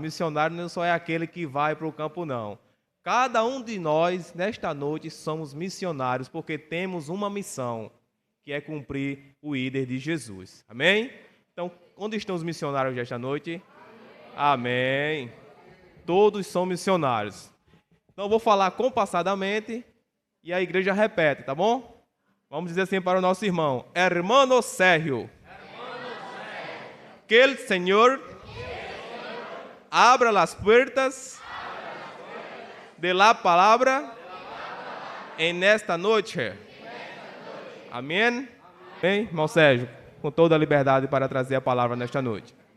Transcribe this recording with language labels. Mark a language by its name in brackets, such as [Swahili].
[Portuguese] Missionário não só é aquele que vai para o campo, não. Cada um de nós, nesta noite, somos missionários, porque temos uma missão, que é cumprir o íder de Jesus. Amém? Então, onde estão os missionários desta noite? Amém. Todos são missionários. Então, eu vou falar compassadamente e a igreja repete, tá bom? Vamos dizer assim para o nosso irmão. [Spanish] Hermano Sérgio. Que el Señor abra las puertas de la palabra en esta noche. [Portuguese] Amém? Bem, irmão Sérgio, com toda a liberdade para trazer a palavra nesta noite.